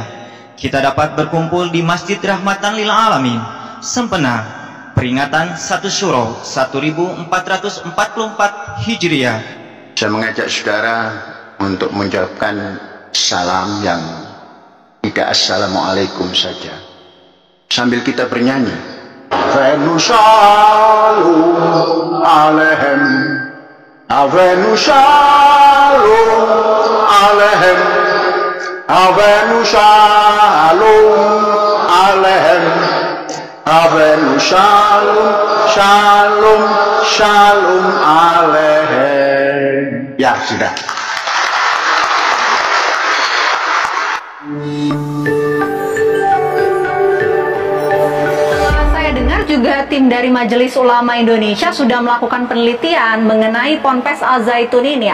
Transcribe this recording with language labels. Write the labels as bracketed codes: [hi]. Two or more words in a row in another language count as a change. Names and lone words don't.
[id] Kita dapat berkumpul di Masjid Rahmatan lil Alamin, Sempena, peringatan 1 Syuro 1444 Hijriah. Saya mengajak saudara untuk mengucapkan salam yang tidak assalamualaikum saja, sambil kita bernyanyi. [he] אבינו שלום עליכם, אבינו שלום עליכם, אבינו שלום עליכם, אבינו שלום, שלום, שלום עליכם. [id] Ya sudah. Juga tim dari Majelis Ulama Indonesia sudah melakukan penelitian mengenai Ponpes Al Zaitun ini.